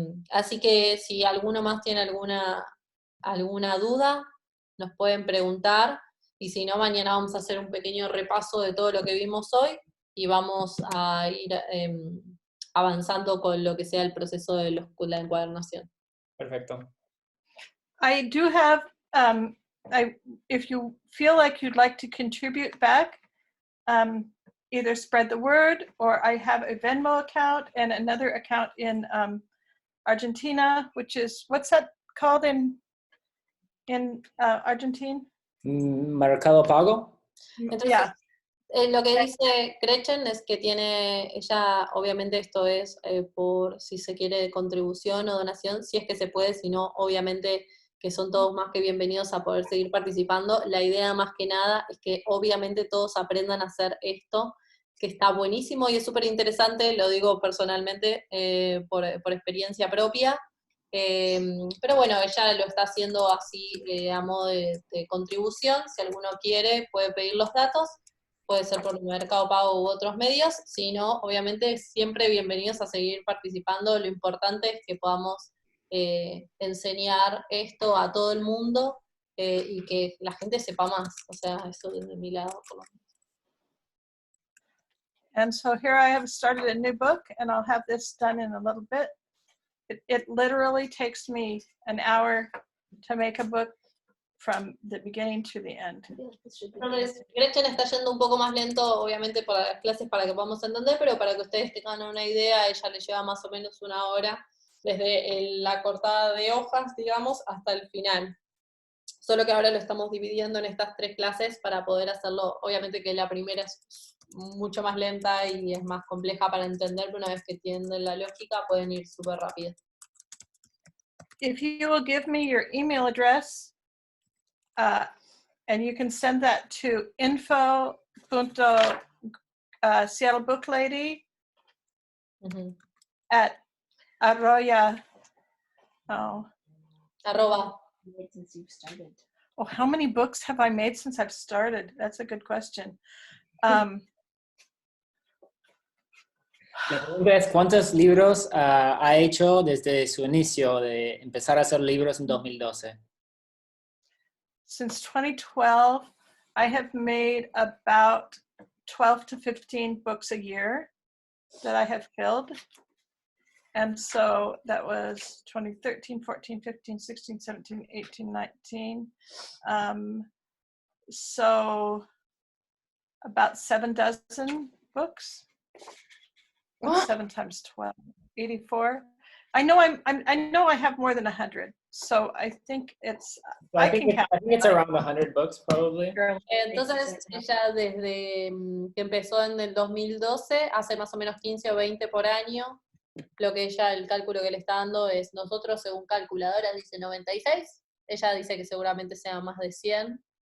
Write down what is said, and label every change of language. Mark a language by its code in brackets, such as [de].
[es] Así que si alguno más tiene alguna duda, nos pueden preguntar. Y si no, mañana vamos a hacer un pequeño repaso de todo lo que vimos hoy y vamos a ir avanzando con lo que sea el proceso de la encuadernación. Perfecto. [en] I do have, if you feel like you'd like to contribute back, either spread the word, or I have a Venmo account and another account in Argentina, which is, what's that called in Argentina? [es] Mercado Pago. Entonces, [en] Yeah. [es] Lo que dice Gretchen es que ella, obviamente esto es por si se quiere contribución o donación, si es que se puede, si no, obviamente que son todos más que bienvenidos a poder seguir participando. La idea más que nada es que obviamente todos aprendan a hacer esto, que está buenísimo y es súper interesante, lo digo personalmente por experiencia propia. Pero bueno, ella lo está haciendo así a modo de contribución. Si alguno quiere, puede pedir los datos. Puede ser por Mercado Pago u otros medios, si no, obviamente siempre bienvenidos a seguir participando. Lo importante es que podamos enseñar esto a todo el mundo y que la gente sepa más, o sea, eso desde mi lado por lo menos. [en] And so here I have started a new book, and I'll have this done in a little bit. It literally takes me an hour to make a book from the beginning to the end. [es] Entonces, Gretchen está yendo un poco más lento, obviamente, para las clases, para que podamos entender, pero para que ustedes tengan una idea, ella le lleva más o menos una hora desde la cortada de hojas, digamos, hasta el final. Solo que ahora lo estamos dividiendo en estas 3 clases para poder hacerlo, obviamente que la primera es mucho más lenta y es más compleja para entender, pero una vez que entienden la lógica pueden ir súper rápido. [en] If you will give me your email address, and you can send that to info.seattlebooklady at arroya. [es] Arroba. [en] Since you've started. Oh, how many books have I made since I've started? That's a good question. [es] La pregunta es, ¿cuántos libros ha hecho desde su inicio de empezar a hacer libros en 2012? [en] Since 2012, I have made about 12 to 15 books a year that I have filled. And so that was 2013, 14, 15, 16, 17, 18, 19. So about 7 dozen books. 7 times 12, 84. I know I have more than 100. So I think it's, I think it's around 100 books probably. [es] Entonces ella desde que empezó en el 2012, hace más o menos 15 o 20 por año. Lo que ella, el cálculo que le está dando es, nosotros según calculadora dice 96, ella dice que seguramente sea más de 100.